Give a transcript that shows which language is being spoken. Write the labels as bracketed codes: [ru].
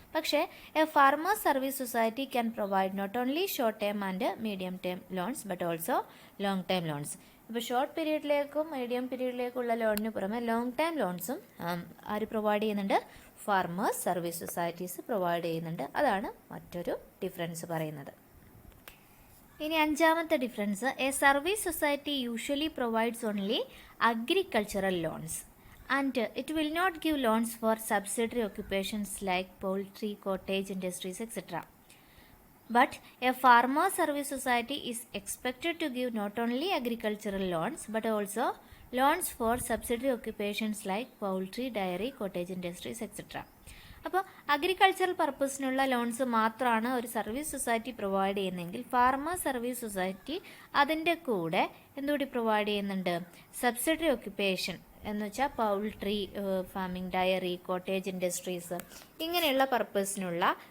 [ml] പക്ഷേ [en] A farmer service society can provide not only short term and medium term loans but also long time loans. [ml] ഇപ്പോൾ short പീരീഡിലേക്കും medium പീരീഡിലേക്കുള്ള ലോണിന് പുറമെ long time ലോൺസും ആര് provide ചെയ്യുന്നുണ്ട്, farmers service societies provide ചെയ്യുന്നുണ്ട്. അതാണ് മറ്റൊരു difference പറയുന്നത്. ഇനി അഞ്ചാമത്തെ [en] Difference, a service society usually provides only agricultural loans and it will not give loans for subsidiary occupations like poultry, cottage industries, etc. But a farmer service society is expected to give not only agricultural loans but also loans for subsidiary occupations like poultry, dairy, cottage industries, etc. [ml] അപ്പോൾ agricultural പർപ്പസിനുള്ള loans മാത്രമാണ് ഒരു service society provide ചെയ്യുന്നതെങ്കിൽ farmer service society അതിൻ്റെ കൂടെ എന്തുകൂടി provide ചെയ്യുന്നുണ്ട്, subsidiary occupation എന്ന് വെച്ചാൽ poultry farming, diary, cottage industries, ഇങ്ങനെയുള്ള പർപ്പസിനുള്ള